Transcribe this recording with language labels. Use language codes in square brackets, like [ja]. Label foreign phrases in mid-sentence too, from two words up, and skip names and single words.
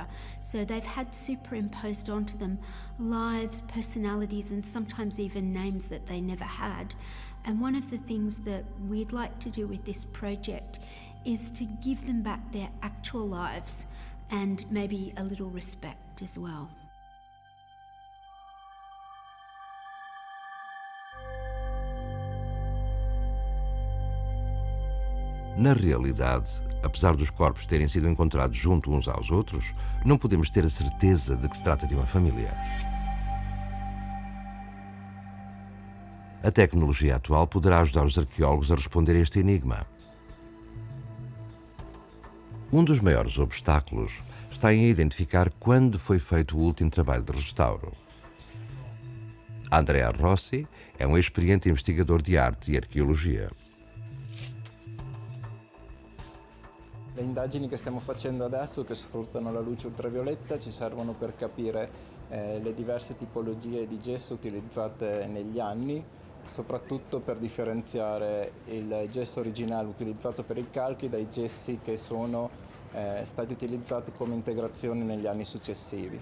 [en] So they've had superimposed onto them lives, personalities, and sometimes even names that they never had. And one of the things that we'd like to do with this project is to give them back their actual lives and maybe a little respect as well. [pt] Na realidade, apesar dos corpos terem sido encontrados junto uns aos outros, não podemos ter a certeza de que se trata de uma família. A tecnologia atual poderá ajudar os arqueólogos a responder a este enigma. Um dos maiores obstáculos está em identificar quando foi feito o último trabalho de restauro. Andrea Rossi é um experiente investigador de arte e arqueologia. [it] Le indagini che stiamo facendo adesso, che sfruttano la luce ultravioletta, ci servono per capire le diverse tipologie di gesso utilizzate negli anni, soprattutto per differenziare il gesso originale utilizzato per i calchi dai gessi che sono stati utilizzati come integrazioni negli anni successivi.